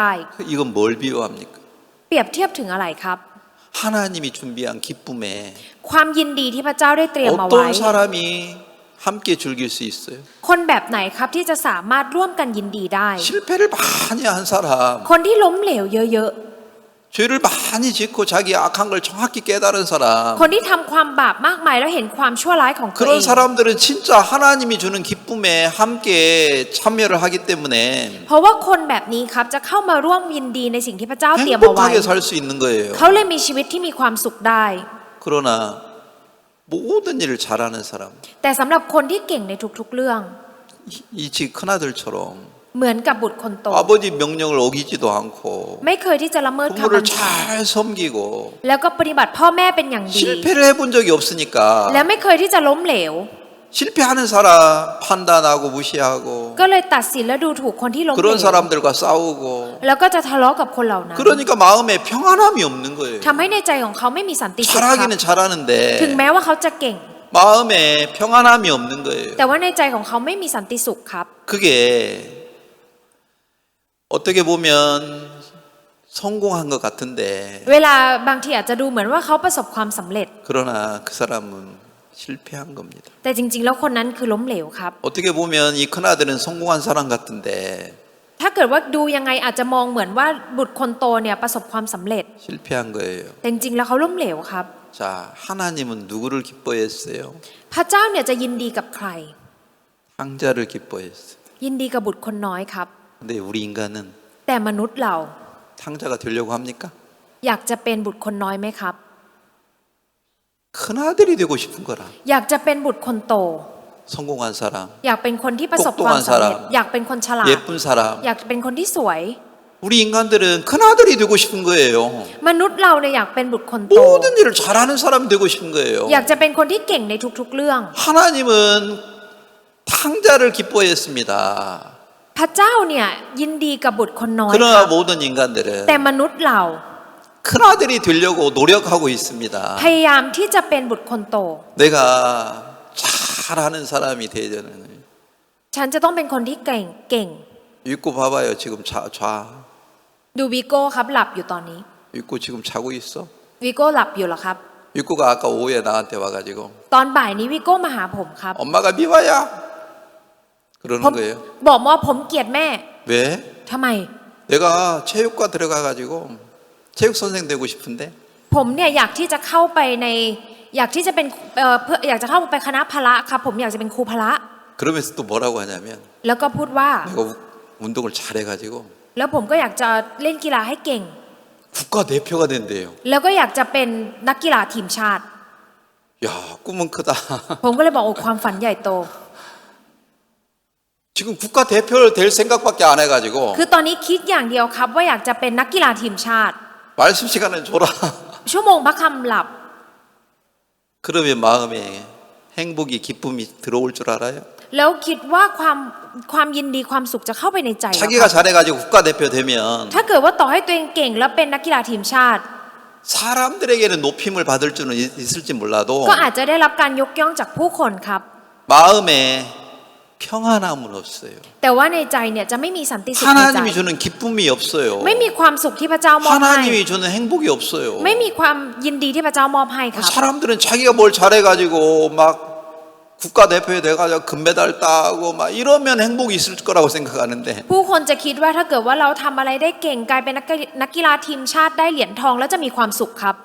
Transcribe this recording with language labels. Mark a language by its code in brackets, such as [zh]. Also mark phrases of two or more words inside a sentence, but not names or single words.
[ko] 이건 뭘 비유합니까? [th] เปรียบเทียบถึงอะไรครับ [ko] 하나님이 준비한 기쁨에 [th] ความยินดีที่พระเจ้าได้เตรียมเอาไว้ [ko] 어떤 사람이 함께 즐길 수 있어요? [th] คนแบบไหนครับที่จะสามารถร่วมกันยินดีได้ [ko] 실패를 많이 한 사람, [th] คนที่ล้มเหลวเยอะ [ko] 죄를 많이 짓고 자기 악한 걸 정확히 깨달은 [th] ๆ [ko] 사람, [th] คนที่ทำความบาปมากมายแล้วเห็นความชั่วร้ายของตัวเอ [ko] 그런 [th] ง [ko] 사람들은 진짜 하나님이 주는 기쁨에 함께 참여를 하기 때문에 [th] เพราะว่าคนแบบนี้ครับจะเข้ามาร่วมยินดีในสิ่งที่พระเจ้าเตรียมเอาไว้ [ko] 행복하게 살 수 있는 거예요. [th] เขาเลยมีชีวิตที่มีความสุขได้ [ko] 그러나 모든 일을 잘하는 사람, [th] แต่สำหรับคนที่เก่งในทุกๆเรื่อง [ko] 이 집 큰아들처럼 [th] เหมือนกับบุตรคนโต [ko] 아버지 명령을 어기지도 않고 [th] ไม่เคยที่จะละเมิดคำ [ko] 부모를 [th] บัญชา [ko] 잘 섬기고 [th] แล้วก็ปฏิบัติพ่อแม่เป็นอย่างดี [ko] 실패를 해본 적이 없으니까 [th] และไม่เคยที่จะล้มเหลว [ko] 실패하는 사람 판단하고 무시하고 [th] ก็เลยตัดสินและดูถูกคนที่ล้มเหล [ko] 그런 [th] ว [ko] 사람들과 싸우고 [th] แล้วก็จะทะเลาะกับคนเหล่านั้น [ko] 그러니까 마음에 평안함이 없는 거예요. [th] ทำให้ในใจของเขาไม่มีสันติสุขครับ [ko] 잘하기는 잘하는데 [th] ถึงแม้ว่าเขาจะเก่ง [ko] 마음에 평안함이 없는 거예요. [th] แต่ว่าในใจของเขาไม่มีสันติสุขครับ [ko] 그게 어떻게 보면 성공한 것 같은데 [th] เวลาบางทีอาจจะดูเหมือนว่าเขาประสบความสำเร็จ [ko] 그러나 그 사람은 실패한 겁니다. [th] แต่จริงๆแล้วคนนั้นคือล้มเหลวครับ [ko] 어떻게 보면 이 큰아들은 성공한 사람 같은데 [th] ถ้าเกิดว่าดูยังไงอาจจะมองเหมือนว่าบุตรคนโตเนี่ยประสบความสำเร็จ [ko] 실패한 거예요. [th] แต่จริงๆแล้วเขาล้มเหลวครับ [ko] 자, 하나님은 누구를 기뻐했어요? [th] พระเจ้าเนี่ยจะยินดีกับใคร [ko] 황자를 기뻐했어요. [th] ยินดีกับบุตรคนน้อยครับ [ko] 근데 우리 인간은 [th] แต่มนุษย์เรา [ko] 탕자가 되려고 합니까? [th] อยากจะเป็นบุตรคนน้อยไหมครับ [ko] 큰아들이 되고 싶은 거라. [th] อยากจะเป็นบุตรคนโต [ko] 성공한 사람, [th] อยากเป็นคนที่ประสบความสำเร็จ อยากเป็นคนฉลาด [ko] 예쁜 사람. [th] อยากเป็นคนที่สวย [ko] 우리 인간들은 큰아들이 되고 싶은 거예요. [th] มนุษย์เราเนี่ยอยากเป็นบุตรคนโต [ko] 모든 일을 잘하는 사람이 되고 싶은 거예요. [th] อยากจะเป็นคนที่เก่งในทุกๆเรื่อง [ko] 하나님은 탕자를 기뻐했습니다. [th] พระเจ้าเนี่ยยินดีกับบุตรคนน้อยค [ko] 그러나 [th] รับ [ko] 모든 인간들은 [th] แต่มนุษย์เรา [ko] 큰아들이 되려고 노력하고 있습니다. [th] พยายามที่จะเป็นบุตรคนโต [ko] 내가 잘하는 사람이 되려는. [th] ฉันจะต้องเป็นคนที่เก่ง [ko] 읽고 봐봐요. 지금 좌. [th] ดูวิโก้ครับหลับอยู่ตอนนี้ [ko] 읽고 지금 자고 있어. [th] วิโก้หลับอยู่เหรอครับ [ko] 읽고가 아까 오후에 나한테 와가지고 [th] ตอนบ่ายนี้วิโก้มาหาผมครับ [ko] 엄마가 미워야 [th] ผม [ko] 그러는 거예요. [th] บอกว่าผมเกลียดแม่ [ko] 왜? [th] ทำไม [ko] 내가 체육과 들어가가지고 체육 선생 되고 싶은데 [th] ผมเนี่ยอยากที่จะเข้าไปในอยากที่จะเป็นอยากจะเข้าไปคณะพละครับผมอยากจะเป็นครูพละ [ko] 그러면서 또 뭐라고 하냐면 [th] แล้วก็พูดว่า [ko] 내가 운동을 잘해가지고 [th] แล้วผมก็อยากจะเล่นกีฬาให้เก่ง [ko] 국가 대표가 된대요. [th] แล้วก็อยากจะเป็นนักกีฬาทีมชาติ [ko] 야, 꿈은 크다. [th] ผมก็เลยบอกโอ้ความฝันใหญ่โต [ko] 지금 국가 대표를 될 생각밖에 안 해가지고 [th] คือตอนนี้คิดอย่างเดียวครับว่าอยากจะเป็นนักกีฬาทีมชาติ [ko] 말씀 시간을 줘라. [th] ชั่วโมงพระคำหลับ [ko] 그러면 마음에 행복이 기쁨이 들어올 줄 알아요? [th] แล้วคิดว่าความยินดีความสุขจะเข้าไปในใจเหรอ [ko] 자기가 [th] ครับ [ko] 잘해가지고 국가 대표 되면 [th] ถ้าเกิดว่าต่อให้ตัวเองเก่งแล้วเป็นนักกีฬาทีมชาติ [ko] 사람들에게는 높임을 받을 줄은 있을지 몰라도 [th] ก็อาจจะได้รับการยกย่องจากผู้คนครับ [ko] 마음에 평안함은 없어요. [th] แต่ว่าในใจเนี่ยจะไม่มีสันติสุขในใจ [ko] 하나님이 주는 기쁨이 없어요. [th] ไม่มีความสุขที่พระเจ้ามอบให้ [ko] 하나님이 주는 행복이 없어요. [th] ไม่มีความยินดีที่พระเจ้ามอบให้ครับ [ko] 사람들은 자기가 뭘 잘해가지고 막 국가대표에 돼가지고 금메달 따고 막 이러면 행복이 있을 거라고 생각하는데 [th] ผู้คนจะคิดว่าถ้าเกิดว่าเราทำอะไรได้เก่งกลายเป็นนักกีฬาทีมชาติได้เหรียญทองแล้วจะมีความสุขครับ